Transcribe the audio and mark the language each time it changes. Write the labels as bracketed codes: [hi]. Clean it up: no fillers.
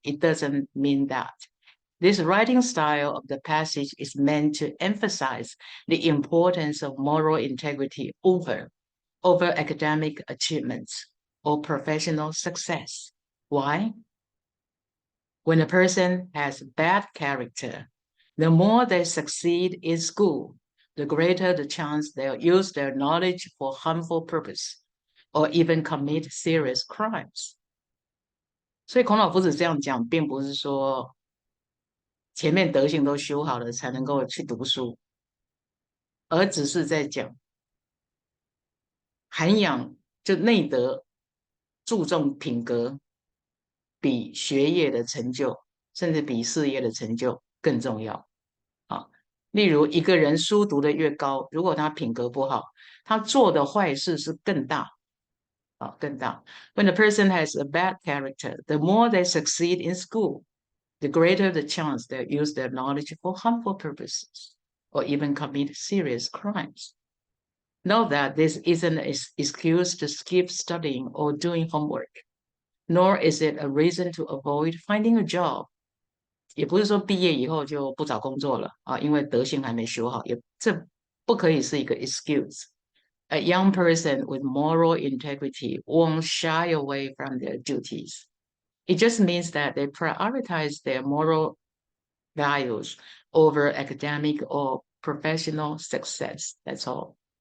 [en] It doesn't mean that. This writing style of the passage is meant to emphasize the importance of moral integrity over academic achievements or professional success. Why? When a person has bad character, the more they succeed in school, the greater the chance they'll use their knowledge for harmful purpose or even commit serious crimes. [zh] 所以孔老夫子这样讲，并不是说前面德行都修好了才能够去读书，而只是在讲涵养就内德注重品格，比学业的成就，甚至比事业的成就更重要。啊，例如一个人书读得越高，如果他品格不好，他做的坏事是更大。更大。 [en] When a person has a bad character, the more they succeed in school, the greater the chance they'll use their knowledge for harmful purposes or even commit serious crimes. Note that this isn't an excuse to skip studying or doing homework, nor is it a reason to avoid finding a job. [zh] 也不是说毕业以后就不找工作了啊，因为德性还没修好，这不可以是一个 excuse. [en] A young person with moral integrity won't shy away from their duties. It just means that they prioritize their moral values over academic or professional success. That's all.